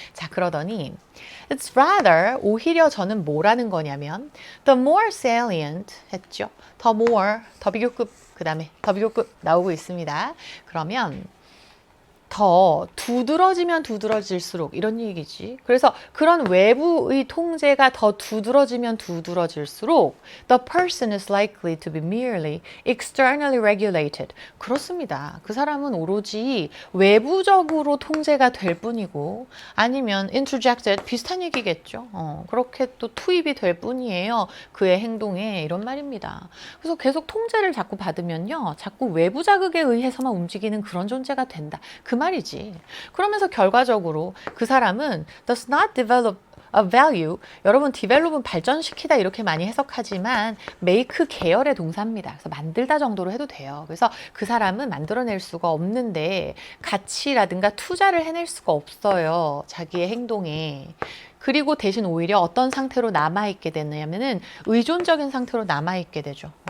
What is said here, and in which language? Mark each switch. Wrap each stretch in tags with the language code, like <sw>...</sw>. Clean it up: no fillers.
<ko>자, 그러더니</ko> <en>It's rather,</en> <ko>오히려 저는 뭐라는 거냐면</ko> <en>the more salient</en> <ko>했죠. the more, 더 비교급, 그 다음에 더 비교급 나오고 있습니다. 그러면 더 두드러지면 두드러질수록 이런 얘기지. 그래서 그런 외부의 통제가 더 두드러지면 두드러질수록</ko> <en>the person is likely to be merely externally regulated.</en> <ko>그렇습니다. 그 사람은 오로지 외부적으로 통제가 될 뿐이고 아니면 interjected 비슷한 얘기겠죠. 그렇게 또 투입이 될 뿐이에요. 그의 행동에 이런 말입니다. 그래서 계속 통제를 자꾸 받으면요. 자꾸 외부 자극에 의해서만 움직이는 그런 존재가 된다. 그 말이지. 그러면서 결과적으로 그 사람은</ko> <en>does not develop a value.</en> <ko>여러분 develop은 발전시키다 이렇게 많이 해석하지만 make 계열의 동사입니다. 그래서 만들다 정도로 해도 돼요. 그래서 그 사람은 만들어낼 수가 없는데 가치라든가 투자를 해낼 수가 없어요. 자기의 행동에. 그리고 대신 오히려 어떤 상태로 남아있게 됐냐면은 의존적인 상태로 남아있게 되죠.</ko>